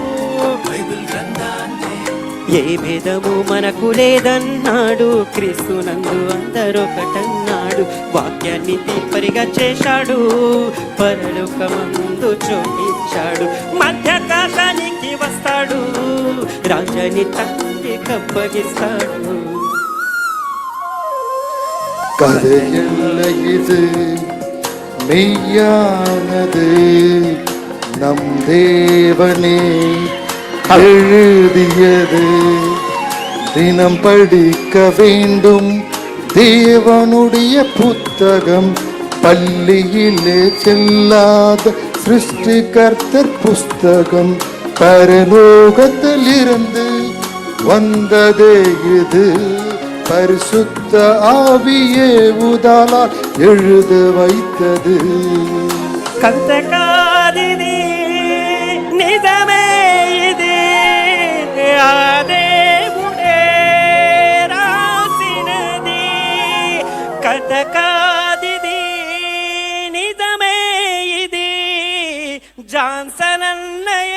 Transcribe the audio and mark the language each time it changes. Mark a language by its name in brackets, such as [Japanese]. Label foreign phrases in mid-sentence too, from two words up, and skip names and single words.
[Telugu] ఏ భేదము మనకు లేదన్నాడు క్రీస్తునందు అందరొకటన్నాడు వాక్యాన్ని తీర్పరిగా చేశాడు పరలోకమందు చోటిచ్చాడు మధ్యాకాశానికి వస్తాడు రాజాని తండ్రి కప్పగిస్తాడు [Tamil] கதையல்ல இது மெய்யானது நம் தேவனே எழுதியது தினம் படிக்க வேண்டும் தேவனுடைய புத்தகம் பள்ளியிலே செல்லாத சிருஷ்டிகர்த்தர் புஸ்தகம் பரலோகத்திலிருந்து வந்ததே இது பரிசுத்த ஆவியே உதாலால் எழுத வைத்தது [Telugu] కంతకాదిది నిజమే ఇది ఆ దేవుడే రాసినది కథకాదిది నిజమే ఇది జాన్సన్ అన్న